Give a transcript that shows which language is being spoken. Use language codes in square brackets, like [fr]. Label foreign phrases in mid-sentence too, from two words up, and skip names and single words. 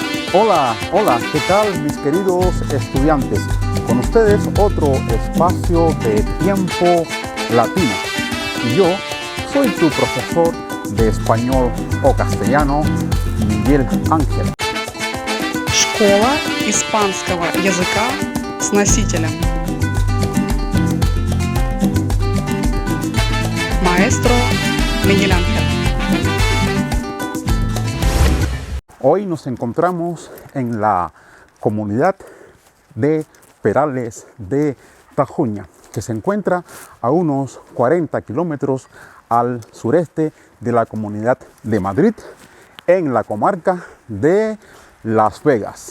[es] Hola, hola, ¿qué tal mis queridos estudiantes? Con ustedes otro espacio de tiempo latino. Y yo soy tu profesor de español o castellano, Miguel Ángel. [ru] Школа испанского языка с носителем. [es] Maestro Miguel Ángel. Hoy nos encontramos en la comunidad de Perales de Tajuña, que se encuentra a unos 40 kilómetros al sureste de la Comunidad de Madrid, en la comarca de Las Vegas.